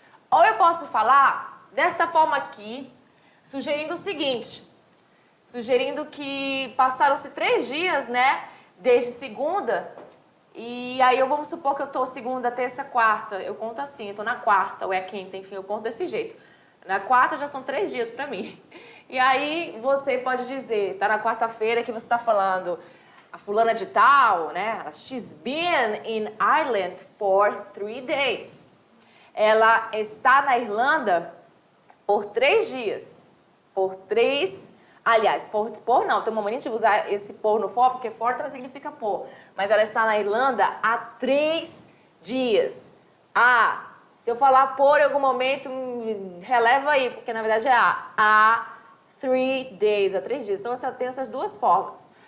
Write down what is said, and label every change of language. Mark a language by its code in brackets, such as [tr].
[pt] Ou eu posso falar desta forma aqui, sugerindo o seguinte, sugerindo que passaram-se 3 dias, né, desde segunda, e aí vamos supor que eu estou segunda, terça, quarta, eu conto assim, eu estou na quarta, ou é quinta, enfim, eu conto desse jeito. Na quarta já são 3 dias para mim. E aí você pode dizer, tá na quarta-feira que você está falando, a fulana de tal, né? [en] She's been in Ireland for 3 days. [pt] Ela está na Irlanda por 3 dias. Por 3, aliás, por não, tem uma mania de usar esse por no for, porque for significa por. Mas ela está na Irlanda há 3 dias. Se eu falar por em algum momento, releva aí, porque na verdade é há 3 days, há 3 dias. Então você tem essas duas formas.